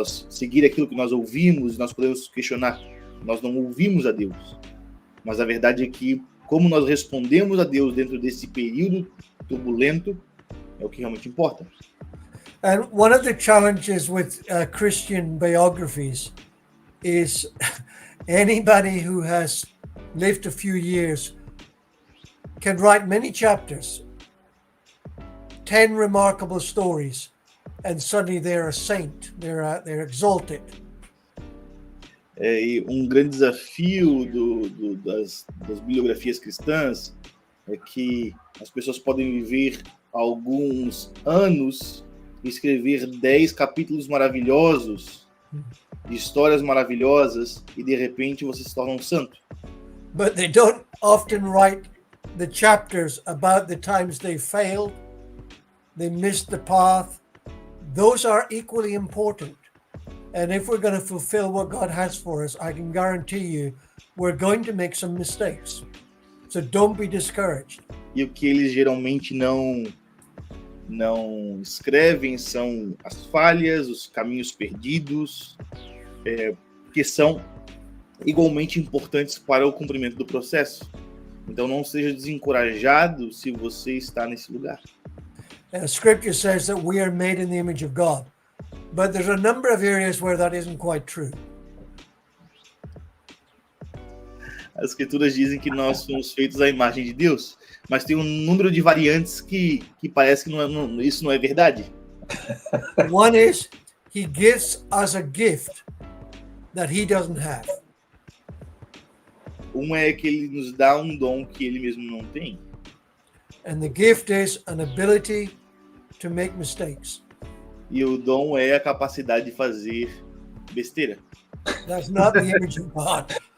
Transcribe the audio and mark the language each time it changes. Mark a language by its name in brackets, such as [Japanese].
[Portuguese] Seguir aquilo que nós ouvimos, nós podemos questionar. Nós não ouvimos a Deus. Mas a verdade é que, como nós respondemos a Deus dentro desse período turbulento, é o que realmente importa. [English] And one of the challenges with Christian biographies is anybody who has lived a few years can write many chapters, 10 remarkable stories, and suddenly they're a saint, they're exalted. [Portuguese] E grande desafio das biografias cristãs é que as pessoas podem viver alguns anos e escrever 10 capítulos maravilhosos, de histórias maravilhosas, e de repente você se torna um santo. [English] But they don't often write the chapters about the times they failed, they missed the path. Those are equally important. And if we're going to fulfill what God has for us, I can guarantee you we're going to make some mistakes. So don't be discouraged. [Portuguese] E o que eles geralmente não escrevem são as falhas, os caminhos perdidos, que são igualmente importantes para o cumprimento do processo. Então não seja desencorajado se você está nesse lugar. [English] Scripture says that we are made in the image of God, but there's a number of areas where that isn't quite true. [Portuguese] As escrituras dizem que nós somos feitos à imagem de Deus, mas tem um número de variantes que parece que isso não é verdade. [English] One is, he gives us a gift that he doesn't have. [Portuguese] Uma é que ele nos dá um dom que ele mesmo não tem. [English] And the gift is an ability to make mistakes. [Portuguese] E o dom é a capacidade de fazer besteira. [English] That's not the image of God.